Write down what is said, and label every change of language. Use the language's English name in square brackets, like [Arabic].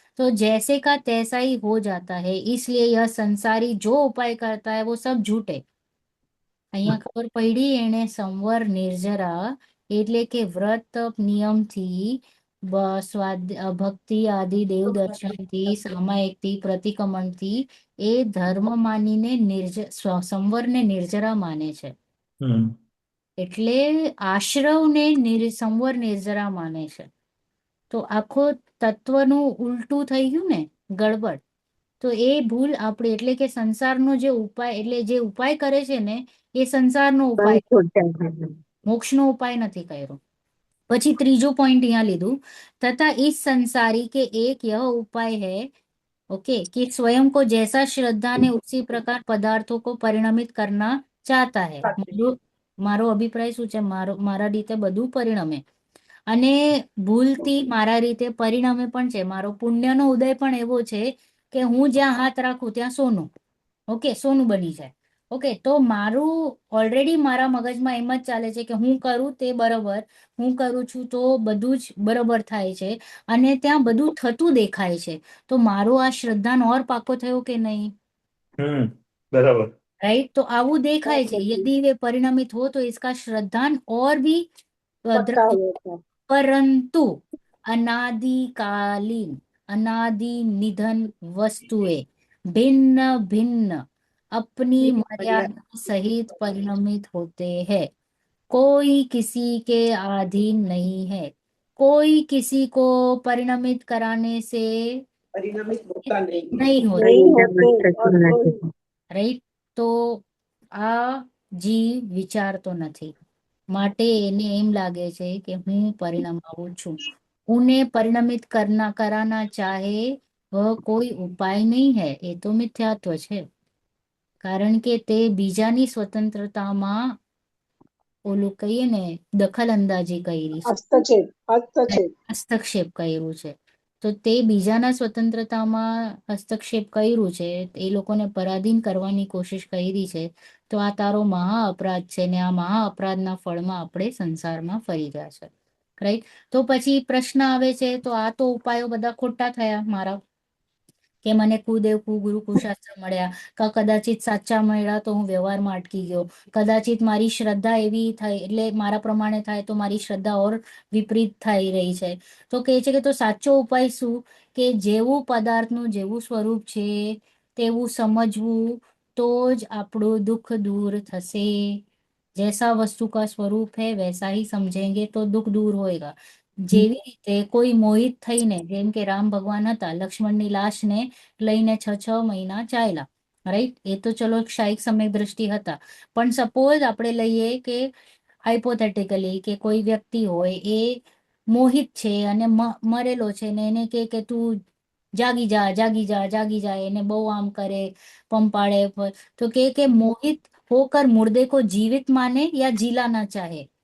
[Hindi] तो जैसे का तैसा ही हो जाता है, इसलिए यह संसारी जो उपाय करता है वो सब झूठे. [Gujarati] અહીંયા ખબર પડી એને સંવર નિર્જરા એટલે કે વ્રત તપ નિયમથી ભક્તિ આદિ દેવ દર્શનથી સામાયિકથી પ્રતિક્રમણથી એ ધર્મ માનીને સંવરને નિર્જરા માને છે. હમ. એટલે આશ્રવને સંવર નિર્જરા માને છે. તો આખો તત્વનું ઉલટું થઈ ગયું ને, ગડબડ. તો એ ભૂલ આપણે, એટલે કે સંસારનો જે ઉપાય, એટલે જે ઉપાય કરે છે ને, એ સંસારનો ઉપાય, મોક્ષનો ઉપાય નથી કર્યો. પછી ત્રીજો પોઈન્ટ [Hindi] यहाँ લીધું, तथा इस संसारी के एक यह उपाय है, ओके, कि स्वयं को जैसा श्रद्धा ने उसी प्रकार पदार्थों को परिणमित करना चाहता है. [Gujarati] મારો અભિપ્રાય શું છે, મારા રીતે બધું પરિણમે અને ભૂલથી મારા રીતે પરિણમે પણ છે. મારો પુણ્યનો ઉદય પણ એવો છે કે હું જ્યાં હાથ રાખું ત્યાં સોનું. ઓકે, સોનું બની જાય. ઓકે, તો મારું ઓલરેડી મારા મગજમાં એમ જ ચાલે છે કે હું કરું તે બરોબર, હું કરું છું તો બધું જ બરોબર થાય છે, અને ત્યાં બધું થતું દેખાય છે. તો મારો આ શ્રદ્ધાનો ઓર પાકો થયો કે નહીં? બરાબર. [English] Right? [Hindi] तो [Gujarati] आવું देखाय છે. [Hindi] यदि वे परिणमित हो तो इसका श्रद्धान और भी परंतु अनादिकालीन अनादि निधन वस्तुएं भिन्न भिन्न अपनी मर्यादा सहित परिणमित होते हैं. कोई किसी के अधीन नहीं है. कोई किसी को परिणमित कराने से [Gujarati] પરિણામિત હોતા નહીં. [Hindi] नहीं होता. રાઈટ? [Gujarati] તો આ જીવ વિચારતો નથી, માટે એને એમ લાગે છે કે હું પરિણામ આવું છું. [Hindi] ઉन्हें परिणमित कराना चाहे वह कोई उपाय नहीं है. [Gujarati] એ તો મિથ્યાત્વ છે, કારણ કે તે બીજાની સ્વતંત્રતામાં ઓલું કહીએ ને, દખલ અંદાજી કરી છે, હસ્તક્ષેપ કર્યું છે. તો તે બીજાના સ્વતંત્રતામાં હસ્તક્ષેપ કર્યું છે, એ લોકોને પરાધીન કરવાની કોશિશ કરી છે. તો આ તારો મહા અપરાધ છે ને આ મહા અપરાધના ફળમાં આપણે સંસારમાં ફરી ગયા છે. રાઈટ? તો પછી પ્રશ્ન આવે છે, તો આ તો ઉપાયો બધા ખોટા થયા મારા, કે મને કુદેવ કુગુરુ કુશાસ્ત્ર મળ્યા, કદાચિત સાચા મળ્યા તો હું વ્યવહારમાં અટકી ગયો, કદાચિત મારી શ્રદ્ધા એવી થાય એટલે મારા પ્રમાણે થાય તો મારી શ્રદ્ધા ઓર વિપરીત થઈ રહી છે. તો કહે છે કે તો સાચો ઉપાય શું? કે જેવું પદાર્થનું જેવું સ્વરૂપ છે તેવું સમજવું, तो ज આપણું દુઃખ દૂર થશે. [Hindi] जैसा वस्तु का स्वरूप है वैसा ही समझेंगे तो दुख दूर होएगा. [Gujarati] જેવી રીતે કોઈ મોહિત થઈને, જેમ કે રામ ભગવાન હતા, લક્ષ્મણની લાશને લઈને 6 મહિના ચાલ્યા, રાઈટ? એ તો ચલો ક્ષાયિક સમય દ્રષ્ટિ હતા. પણ સપોઝ આપણે લઈએ કે હાઇપોથેટિકલી કે કોઈ વ્યક્તિ હોય એ મોહિત છે અને મરેલો છે ને એને કે તું જાગી જા, જાગી જા, જાગી જા, એને બહુ આમ કરે, પંપાળે, તો કે [Hindi] मोहित होकर मुर्दे को जीवित माने या जीलाना चाहे.